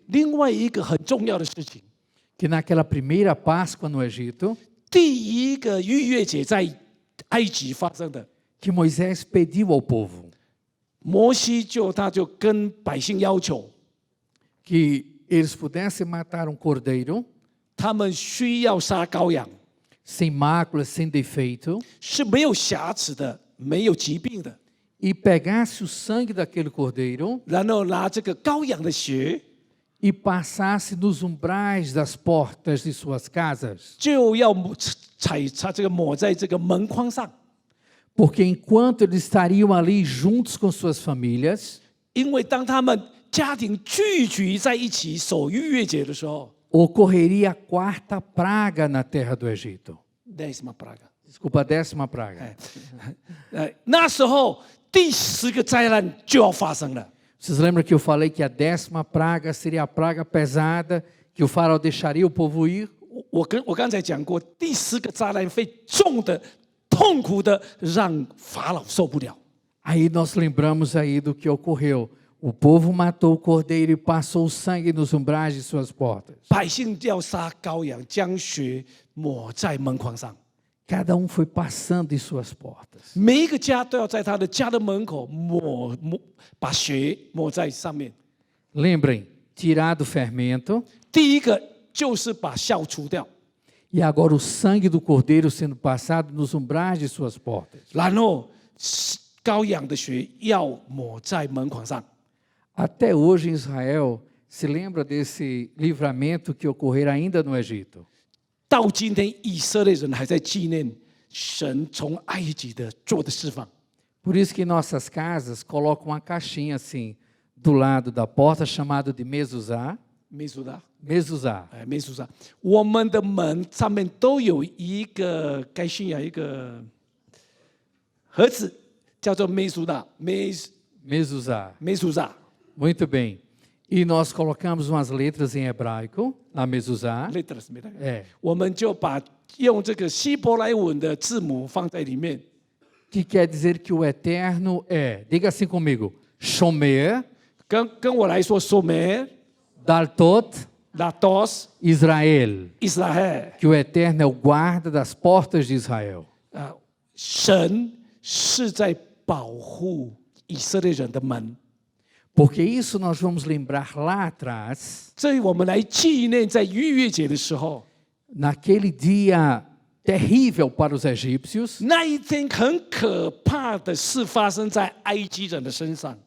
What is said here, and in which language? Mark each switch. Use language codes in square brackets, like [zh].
[zh] 另外一个很重要的事情， [pt] que naquela primeira Páscoa no Egito, [zh] 第一个逾越节在埃及发生的， [pt] que Moisés pediu ao povo [zh] 摩西他就跟百姓要求， [pt] que eles pudessem matar um cordeiro [zh] 他们需要杀羔羊， [pt] sem mácula, sem defeito, [zh] 是没有瑕疵的，没有疾病的， [pt] e pegasse o sangue daquele cordeiro [zh] 然后拿这个羔羊的血， [pt] e passasse nos umbrais das portas de suas casas. [zh] 就要擦这个抹在这个门框上， [pt] Porque enquanto eles estariam ali juntos com suas famílias, [zh] 因为当他们家庭聚集在一起守逾越节的时候， [pt] ocorreria a quarta praga na terra do Egito. [zh] 10ª praga， [pt] Desculpa, a 10ª praga. [zh] 那时候第10个灾难就要发生了。 [pt] Vocês lembram que eu falei que a 10ª praga seria a praga pesada, que o faraó deixaria o povo ir? [zh] 我刚才讲过，第10个灾难会重的、痛苦的，让法老受不了。 [pt] Aí nós lembramos aí do que ocorreu. O povo matou o cordeiro e passou o sangue nos umbrais de suas portas. [zh] 百姓要杀羔羊，将血抹在门框上。 [pt] Cada um foi passando em suas portas. [zh] 每一个家都要在他的家的门口把血抹在上面。 [pt] Lembrem, tirar do fermento [zh] 第一个就是把酵除掉， [pt] e agora o sangue do cordeiro sendo passado nos umbrais de suas portas. [zh] 然后羔羊的血要抹在门框上。 [pt] Até hoje em Israel se lembra desse livramento que ocorrerá ainda no Egito. [zh] 到今天，以色列人还在纪念神从埃及的做的释放。 [pt] Por isso que em nossas casas colocam uma caixinha assim do lado da porta chamada de mezuzá. [zh] 没数的， [pt] Mezuzá. [zh] 没数的。我们的门上面都有一个该信仰一个盒子，叫做没数的，没 [pt] Mezuzá. [zh] 数的。 [pt] Muito bem. E nós colocamos umas letras em hebraico na mezuzá. [zh] letras 没那个， [pt] É, [zh] 我们就把用这个希伯来文的字母放在里面。 [pt] que quer dizer que o eterno é, diga assim comigo, Shomer, [zh] 跟我来说，Somer、 [he] Daltot, Latos、 [pt] Israel. [zh] Israel [pt] Que o eterno é o guarda das portas de Israel. [zh] 神是在保护以色列人的门。 [pt] Porque isso nós vamos lembrar lá atrás, [zh] 所以我们来纪念在逾越节的时候， [pt] naquele dia terrível para os egípcios, [zh] 那一天很可怕的事发生在埃及人的身上，